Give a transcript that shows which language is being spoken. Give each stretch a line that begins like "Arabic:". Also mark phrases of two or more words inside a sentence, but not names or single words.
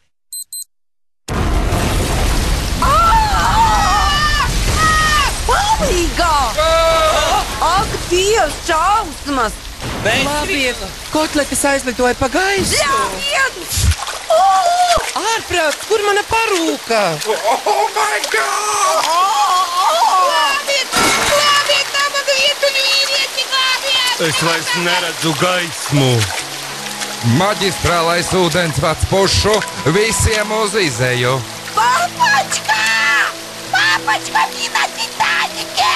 Latvian: Palīgā! Ak, Dievs, šausmas! Labi, kotletes aizlidoja pa gaisu. Ļaujiet! Ārprāts, kur mana parūka?
English: Oh my God!
Latvian: Glābiet, nabaga vietuļu vīrieti, glābiet! Es vairs neredzu gaismu. Maģistrālais ūdensvads pušu visiem uz izeju. Papačka! Papačka, mina Titanike!